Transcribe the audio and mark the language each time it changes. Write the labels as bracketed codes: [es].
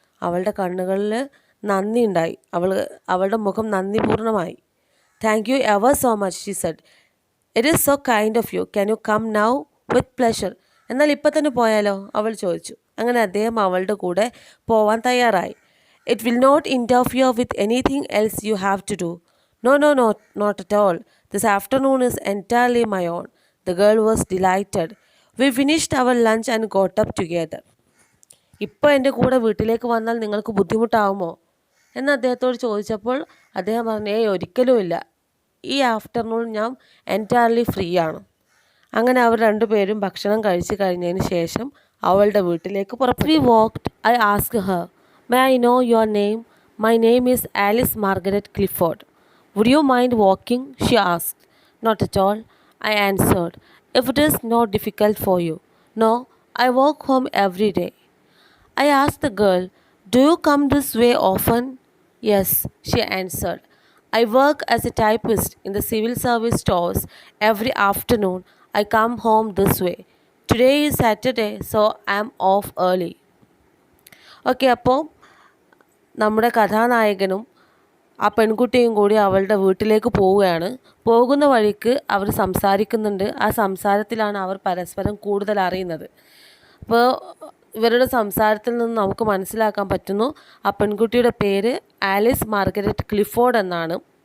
[ml] അവളുടെ കണ്ണുകളിൽ നന്ദി ഉണ്ടായി. അവളുടെ മുഖം നന്ദിപൂർണ്ണമായി. [en] Thank you ever so much, she said. It is so kind of you. Can you come now? With pleasure. [ml] എന്നാൽ ഇപ്പം തന്നെ പോയാലോ? അവൾ ചോദിച്ചു. അങ്ങനെ അദ്ദേഹം അവളുടെ കൂടെ പോവാൻ തയ്യാറായി. [en] It will not interfere with anything else you have to do. No, not at all. This afternoon is entirely my own. The girl was delighted. We finished our lunch and got up together. [ml] ഇപ്പോൾ എൻ്റെ കൂടെ വീട്ടിലേക്ക് വന്നാൽ നിങ്ങൾക്ക് ബുദ്ധിമുട്ടാവുമോ എന്ന് അദ്ദേഹത്തോട് ചോദിച്ചപ്പോൾ അദ്ദേഹം പറഞ്ഞു, ഒരിക്കലുമില്ല. ഈ ആഫ്റ്റർനൂൺ ഞാൻ എൻറ്റയർലി ഫ്രീ ആണ്. അങ്ങനെ അവർ രണ്ടുപേരും ഭക്ഷണം കഴിച്ച് കഴിഞ്ഞതിന് ശേഷം അവളുടെ വീട്ടിലേക്ക് പുറപ്പെട്ടു. [en] We walked. I asked her, may I know your name? My name is Alice Margaret Clifford. Would you mind walking? She asked. Not at all, I answered, if it is not difficult for you. No, I walk home every day. I asked the girl, do you come this way often? Yes, she answered. I work as a typist in the civil service stores. Every afternoon I come home this way. Today is Saturday, so I am off early. [ml] Okay, അപ്പോൾ നമ്മുടെ കഥാനായകനും ആ പെൺകുട്ടിയും കൂടി അവളുടെ വീട്ടിലേക്ക് പോവുകയാണ്. പോകുന്ന വഴിക്ക് അവർ സംസാരിക്കുന്നുണ്ട്. ആ സംസാരത്തിലാണ് അവർ പരസ്പരം കൂടുതൽ അറിയുന്നത്. അപ്പോൾ ഇവരുടെ സംസാരത്തിൽ നിന്ന് നമുക്ക് മനസ്സിലാക്കാൻ പറ്റുന്നു ആ പെൺകുട്ടിയുടെ പേര് ആലിസ് മാർഗരറ്റ് ക്ലിഫോർഡ് എന്നാണ്.